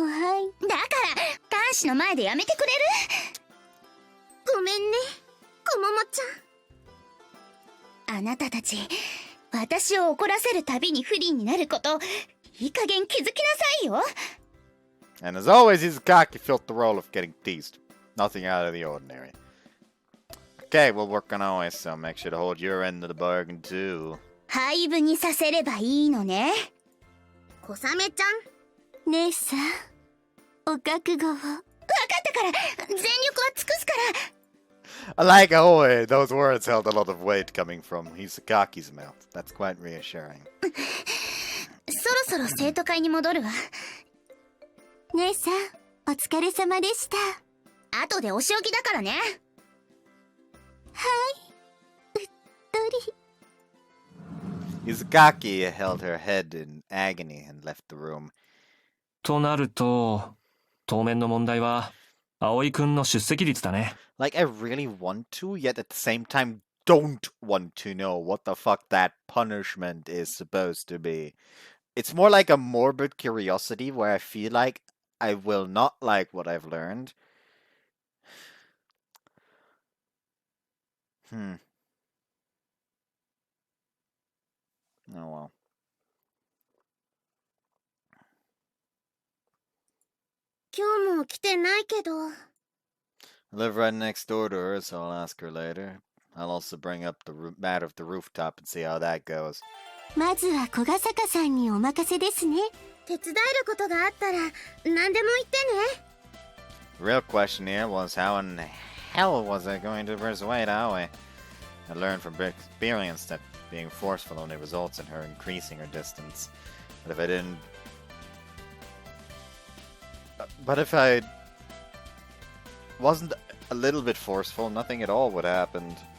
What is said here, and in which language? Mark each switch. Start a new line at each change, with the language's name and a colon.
Japanese: だから男子の前でやめてくれる？ごめんね、こももちゃん。あなたたち、私を怒らせるたびに不利になること、いい加減気づきなさいよ。
English: And as always, he's a cocky filled the role of getting teased. Nothing out of the ordinary. Okay, we'll work on our way, so make sure to hold your end of the bargain too.
Japanese: 廃部にさせればいいのね。小雨ちゃん、姉さん、お覚悟を。分かったから、全力は尽くすから。
English: I like how those words held a lot of weight coming from Hisaki's mouth. That's quite reassuring.
Japanese: そろそろ生徒会に戻るわ。姉さん、お疲れ様でした。後でお仕置きだからね。はい、うっとり。
English: Izukaki held her head in agony and left the room.
Japanese: となると、当面の問題は葵くんの出席率だね。
English: Like, I really want to, yet at the same time don't want to know what the fuck that punishment is supposed to be. It's more like a morbid curiosity where I feel like I will not like what I've learned. Oh well.
Japanese: 今日も来てないけど。
English: I live right next door to her, so I'll ask her later. I'll also bring up the matter of the rooftop and see how that goes.
Japanese: まずは小ヶ坂さんにお任せですね。手伝えることがあったら何でも言ってね。
English: The real question here was how in hell was I going to persuade Aoi? I learned from experience that being forceful only results in her increasing her distance. But if I wasn't a little bit forceful, nothing at all would happen.